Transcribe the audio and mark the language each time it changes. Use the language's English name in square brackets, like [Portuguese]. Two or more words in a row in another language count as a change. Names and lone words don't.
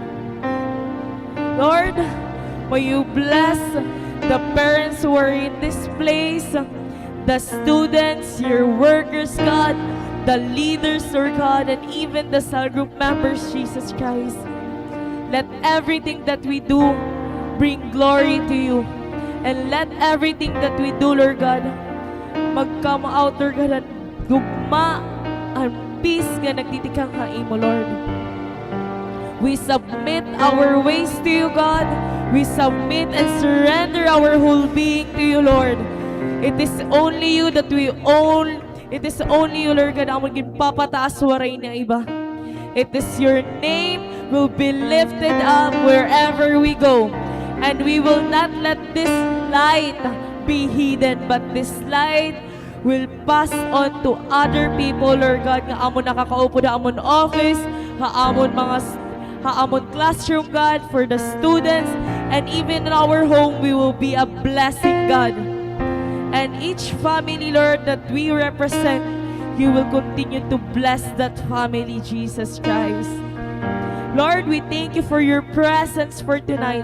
[English] Lord, may you bless the parents who are in this place, the students, your workers, God, the leaders, Lord God, and even the cell group members, Jesus Christ. Let everything that we do bring glory to you. And let everything that we do, Lord God, mag-come out, Lord God, [Waray] at gugma ang peace nga nagtitikang haimo, [English] Lord. We submit our ways to you, God. We submit and surrender our whole being to you, Lord. It is only you that we own. It is only you, Lord God, [Waray] ang magpapataas waray na iba. [English] It is your name will be lifted up wherever we go. And we will not let this light be hidden, but this light will pass on to other people, Lord God, [Waray] nga amon nakakaupo na amon office, amon classroom, [English] God, for the students, and even in our home, we will be a blessing, God. And each family, Lord, that we represent, you will continue to bless that family, Jesus Christ. Lord, we thank you for your presence for tonight.